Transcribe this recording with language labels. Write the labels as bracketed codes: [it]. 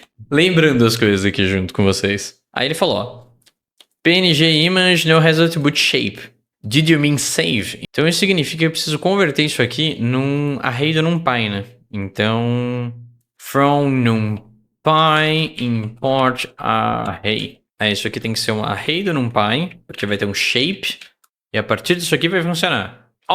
[pt] Lembrando as coisas aqui junto com vocês. Aí ele falou, ó. [en] PNG image no has attribute shape. Did you mean save? [pt] Então isso significa que eu preciso converter isso aqui num array do NumPy, né? Então, [en] from NumPy import array. [pt] Isso aqui tem que ser um array do NumPy, porque vai ter um shape, e a partir disso aqui vai funcionar.